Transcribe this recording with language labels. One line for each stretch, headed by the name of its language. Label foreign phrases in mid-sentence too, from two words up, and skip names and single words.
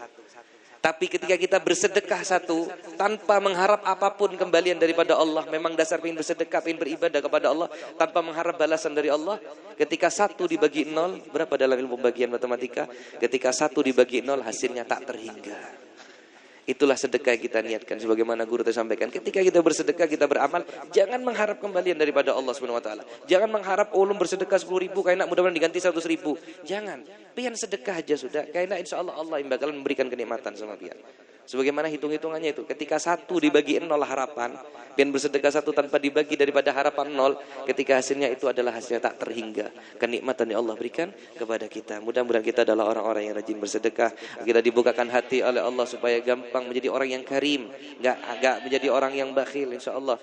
Indonesian: Tapi ketika kita bersedekah 1 tanpa mengharap apapun kembalian daripada Allah, memang dasar ingin bersedekah, ingin beribadah kepada Allah tanpa mengharap balasan dari Allah. Ketika 1 dibagi 0, berapa dalam ilmu pembagian matematika? Ketika 1 dibagi 0 hasilnya tak terhingga. Itulah sedekah yang kita niatkan. Sebagaimana guru tadi sampaikan, ketika kita bersedekah, kita beramal, jangan mengharap kembalian daripada Allah
Arabic: Subhanahu wa taala.
Indonesian: Jangan mengharap ulun bersedekah 10 ribu, kayaknya mudah-mudahan diganti 100 ribu. Jangan. Pian sedekah aja sudah. Kayaknya
Arabic: insya Allah
Indonesian: yang bakal memberikan kenikmatan sama pian. Sebagaimana hitung-hitungannya itu, ketika 1 dibagi 0 harapan, pian bersedekah 1 tanpa dibagi daripada harapan 0, ketika hasilnya itu adalah hasilnya tak terhingga. Kenikmatan yang Allah berikan kepada kita. Mudah-mudahan kita adalah orang-orang yang rajin bersedekah. Kita dibukakan hati oleh Allah supaya gampang menjadi orang yang karim, enggak menjadi orang yang bakhil insyaallah.